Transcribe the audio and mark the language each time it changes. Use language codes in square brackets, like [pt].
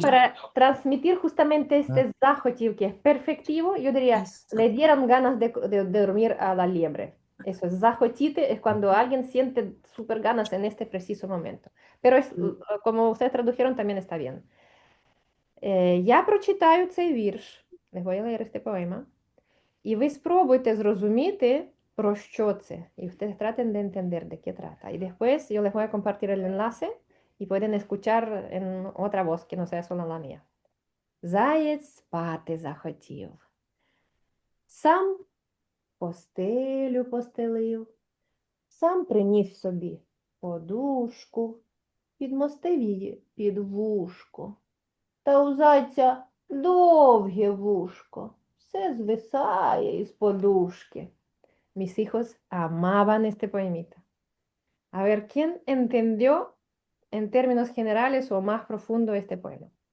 [es] para transmitir justamente Ah, este захотів, que es perfectivo, yo diría, le dieron ganas de dormir a la liebre. Eso es захотіти, es cuando alguien siente súper ganas en este preciso momento. Pero es, como ustedes tradujeron, también está bien. [uk] Я прочитаю цей вірш, [es] les voy a leer este poema, [uk] і ви спробуйте зрозуміти, про що це. [es] І ustedes traten de entender de qué trata. Y después yo les voy a compartir el enlace y pueden escuchar en otra voz que no sea solo la mía. [uk] Заєць спати захотів. Сам постелю постелив, сам приніс собі подушку, підмостив її під вушко. Та у зайця довге вушко, все звисає із подушки. [es] Mis hijos amaban este poemita. A ver, ¿quién entendió en términos generales o más profundo este poema?